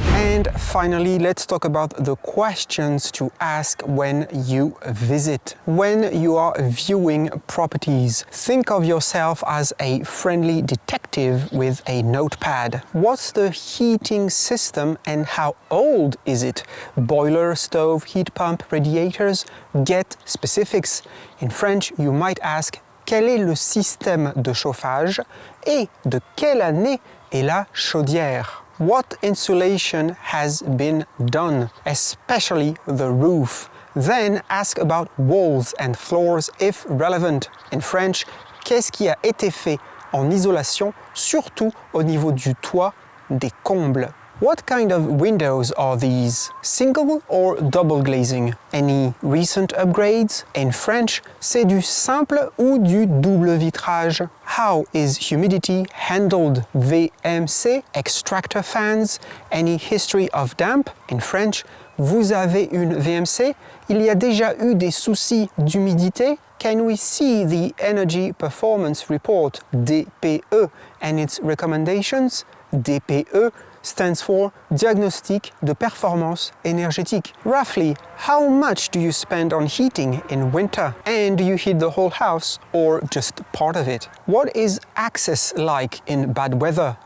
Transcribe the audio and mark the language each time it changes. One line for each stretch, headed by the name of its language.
English: And finally, let's talk about the questions to ask when you visit. When you are viewing properties, think of yourself as a friendly detective with a notepad. What's the heating system and how old is it? Boiler, stove, heat pump, radiators? Get specifics. In French, you might ask,
French: quel est le système de chauffage et de quelle année est la chaudière?
English: What insulation has been done, especially the roof? Then ask about walls and floors if relevant. In French,
French: qu'est-ce qui a été fait en isolation, surtout au niveau du toit, des combles?
English: What kind of windows are these? Single or double glazing? Any recent upgrades? In French,
French: c'est du simple ou du double vitrage?
English: How is humidity handled? VMC, extractor fans? Any history of damp? In French,
French: vous avez une VMC? Il y a déjà eu des soucis d'humidité?
English: Can we see the Energy Performance Report, DPE, and its recommendations? DPE stands for Diagnostic de Performance Énergétique. Roughly, how much do you spend on heating in winter? And do you heat the whole house or just part of it? What is access like in bad weather?